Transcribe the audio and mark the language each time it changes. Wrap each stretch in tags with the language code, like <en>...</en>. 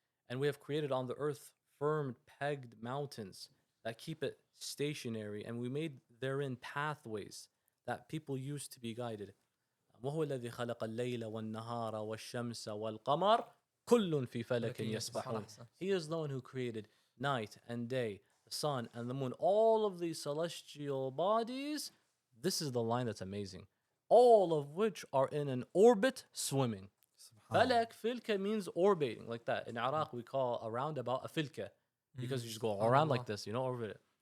<en>And we have created on the earth firm pegged mountains that keep it stationary, and we made therein pathways that people use to be guided.</en> <ar>وهو الذي خلق الليل والنهار والشمس والقمر كل في فلك يسبحون.</ar> <en>He is the one who created night and day, the sun and the moon, all of these celestial bodies. This is the line that's amazing. All of which are in an orbit swimming. Falak, filka means orbiting, like that. In Iraq, we call a roundabout a filka, because you just go around like this, you know, orbit it.</en>